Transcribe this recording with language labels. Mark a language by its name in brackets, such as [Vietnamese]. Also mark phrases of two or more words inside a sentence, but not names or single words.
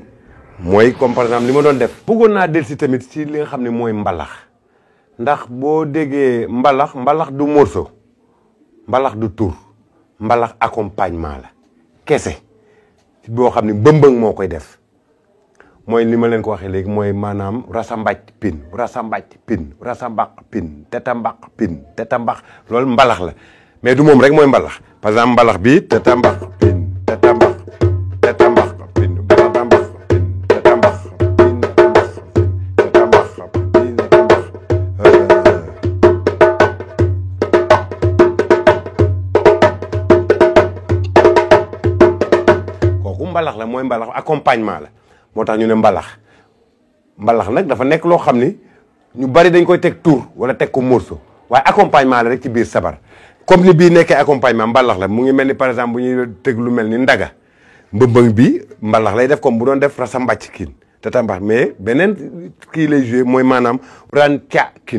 [Wolof] mooy [French] comme par exemple [Wolof] li ma doon def bëggoon naa del si tamit si li nga xam ne mooy mbalax ndax boo déggee mbalax [French] du morceau [Wolof] mbalax [French] du tour [Wolof] mbalax accompagnement la kese boo xam ne mbëmbëng moo koy def mooy li ma leen ko waxee léegi mooy maanaam rasambàcc pin rasambax pin tetambax loolu mbalax la mais du moom rek mooy mbalax [French] par exemple [Wolof] mbalax bi tetambax pin tetambax pin tetambax pin tetambax pin kooku mbalax la mooy mbalax accompagnement la moo tax ñu ne mbalax nag dafa nekk loo xam ni ñu bari dañ koy teg tour wala teg ko morceau waaye accompagnement la rek ci biir sabar comme ni bii nekkee accompagnement mbalax la mu ngi mel ni [French] par exemple [Wolof] bu ñuy teg lu mel ni ndaga mbëmbëng bi mbalax lay def comme bu doon def rasa mbàcc kin te tambax mais beneen kii lay joué mooy maanaam ran ca